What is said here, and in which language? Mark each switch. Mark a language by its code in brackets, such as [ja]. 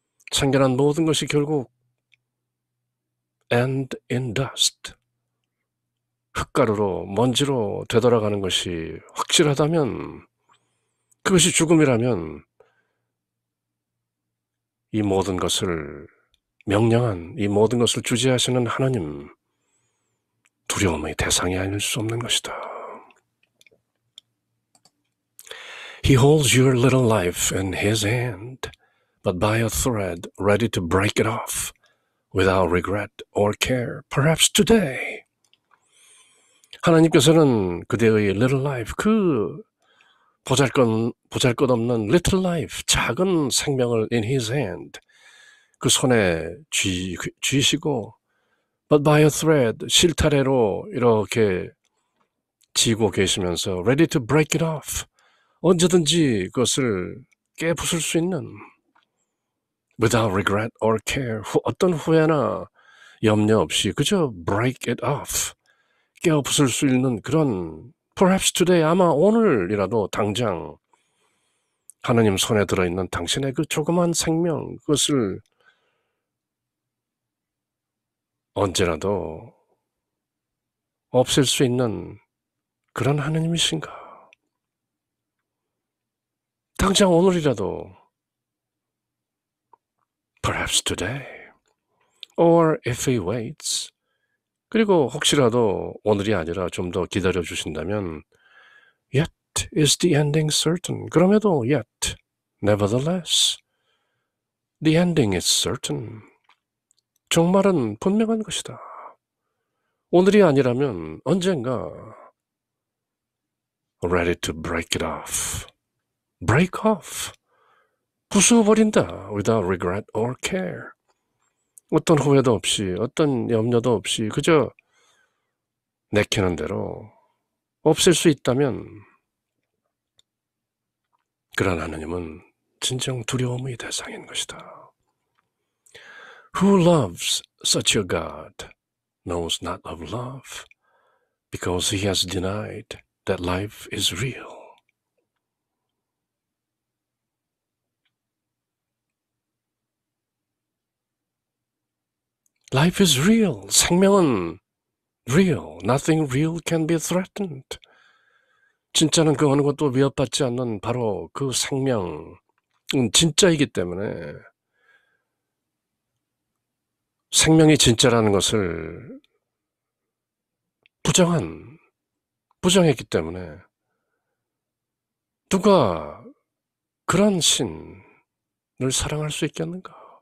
[ko] 창견한 모든 것이 결국 [en] end in dust, [ko] 흙가루로 먼지로 되돌아가는 것이 확실하다면, 그것이 죽음이라면 이 모든 것을 명령한, 이 모든 것을 주재하시는 하나님, 두려움의 대상이 아닐 수 없는 것이다. [en] He holds your little life in His hand, but by a thread ready to break it off without regret or care, perhaps today. [ko] 하나님께서는 그대의 little life, 그 보잘것없는 little life, 작은 생명을 [en] in His hand, [ko] 그 손에 쥐시고 [en] but by a thread, [ko] 실타래로 이렇게 쥐고 계시면서 [en] ready to break it off, [ko] 언제든지 그것을 깨부술 수 있는 [en] without regret or care, [ko] 어떤 후회나 염려 없이 그저 [en] break it off, [ko] 깨부술 수 있는 그런 [en] perhaps today, [ko] 아마 오늘이라도 당장 하나님 손에 들어있는 당신의 그 조그만 생명, 그것을 언제라도 없앨 수 있는 그런 하나님이신가? 당장 오늘이라도 [en] perhaps today, or if He waits, [ko] 그리고 혹시라도 오늘이 아니라 좀 더 기다려 주신다면 [en] Yet is the ending certain. [ko] 그럼에도 [en] yet, nevertheless, the ending is certain. [ko] 종말은 분명한 것이다. 오늘이 아니라면 언젠가 [en] ready to break it off. break off. [ko] 부수어버린다. [en] without regret or care. [ko] 어떤 후회도 없이, 어떤 염려도 없이 그저 내키는 대로 없앨 수 있다면 그런 하느님은 진정 두려움의 대상인 것이다. [en] Who loves such a God knows not of love because he has denied that life is real. Life is real. [ko] 생명은 [en] real. Nothing real can be threatened. [ko] 진짜는 그 어느 것도 위협받지 않는 바로 그 생명은 진짜이기 때문에 생명이 진짜라는 것을 부정했기 때문에 누가 그런 신을 사랑할 수 있겠는가?